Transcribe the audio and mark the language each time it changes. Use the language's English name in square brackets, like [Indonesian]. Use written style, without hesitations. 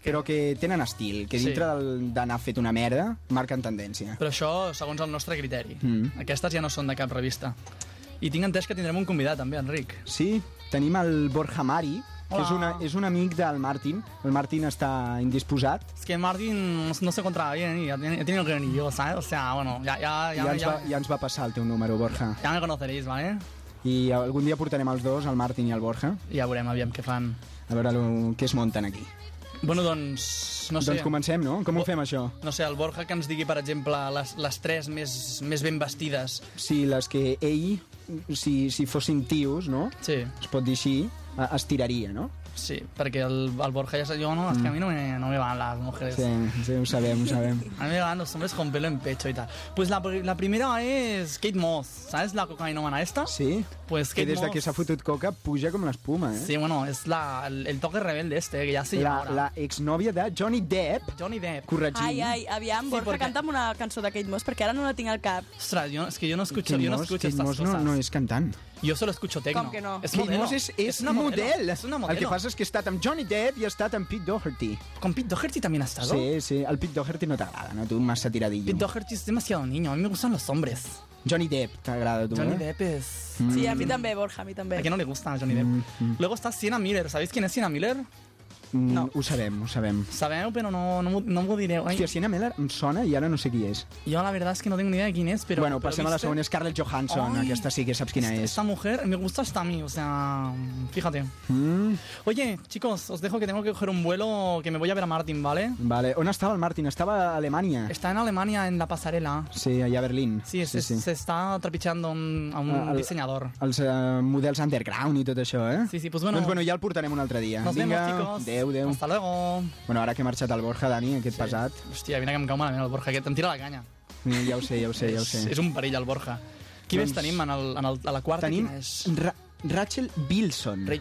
[Catalan] Però que tenen estil, que dintre d'anar fet una merda, marquen tendència. Però això, segons el nostre criteri. Mm. Aquestes ja no són de cap revista. I tinc entès que tindrem un convidat, també, Enric. Sí, tenim el Borja Mari. Hola. Que és un amic del Martin. El Martin està indisposat. [Spanish] És que Martin no se encontraba bien y ya tenía que venir yo, ¿sabes? O sea, bueno, ya [Catalan] ens va passar el teu número, Borja. [Spanish] Ya me conoceréis, ¿vale? [Catalan] I algun dia portarem els dos, el Martin i el Borja. Ja veurem, aviam què fan. A veure què es munten aquí. Bueno, doncs, no sé. Doncs comencem, no? Com ho fem, això? No sé, el Borja que ens digui, per exemple, les tres més ben vestides. Sí, les que ell, si fossin tios, no? Sí. Es pot dir així, es tiraria, no? Sí, perquè el Borja ja sap, jo no, és que a mi no me van les mujeres. Sí, ho sabem. [Spanish] A mi me van los hombres con pelo en pecho y tal. Pues la primera es Kate Moss, ¿sabes? La cocainómana esta. Sí, pues [Catalan] que des de que s'ha fotut coca puja com l'espuma, eh? [Spanish] Sí, bueno, es el toque rebelde este, que ya se llama ahora. [Catalan] La exnòvia de Johnny Depp. Corregint. Ai, aviam, Borja, sí, canta'm una cançó de Kate Moss, perquè ara no la tinc al cap. Ostres, és que jo no [Spanish] escucho estas [Catalan] coses. Kate Moss no és cantant. [Spanish] Jo solo escucho techno. [Catalan] Com que no? És Kate Moss és una model. És una model. El que passa és que ha estat amb Johnny Depp i ha estat amb Pete Doherty. Con Pete Doherty també ha estat? Sí, sí. El Pete Doherty no t'agrada, no? Tu massa tiradillo. Pete Doherty és [Spanish] demasiado niño. A mi me gustan los hombres. [Catalan] Johnny Depp t'agrada, tu? Johnny Depp és... Mm. Sí, a mi també, Borja, a mi també. A qui no li gusta Johnny Depp? Mm. Luego està Sienna Miller. [Spanish] ¿Sabéis quién es Sienna Miller? [Catalan] No. Ho sabem. Sabeu, però no m'ho direu. Hòstia, Sienna Miller em sona i ara no sé qui és. Jo [Spanish] la verdad es que [Catalan] no tinc ni idea de quin és, però... Bueno, passem a la segona, és Scarlett Johansson. Ay, aquesta sí que saps quina és. [Spanish] Esta mujer me gusta hasta a mí, o sea... Fíjate. Mm. Oye, chicos, os dejo que tengo que coger un vuelo que me voy a ver a Martin, ¿vale? [Catalan] Vale. On estava el Martin? Estava a Alemanya. [Spanish] Está en Alemania, en la pasarela. [Catalan] Sí, allà a Berlín. Sí, sí. [Spanish] Se está trepitjando a un dissenyador. [Catalan] Els models underground i tot això, eh? [Spanish] Sí, pues bueno... [Catalan] Doncs bueno, ja el portarem un altre dia. [Spanish] Nos [Catalan] Vinga. [Spanish] Vemos, chicos. [Catalan] Adéu. [Spanish] Hasta luego. [Catalan] Bueno, ara que ha marxat el Borja, Dani, aquest pesat. Hòstia, vine que em cau malament el Borja, aquest. Em tira la canya. Ja ho sé. És un perill, el Borja. Qui més tenim a la quarta? Tenim Rachel Bilson.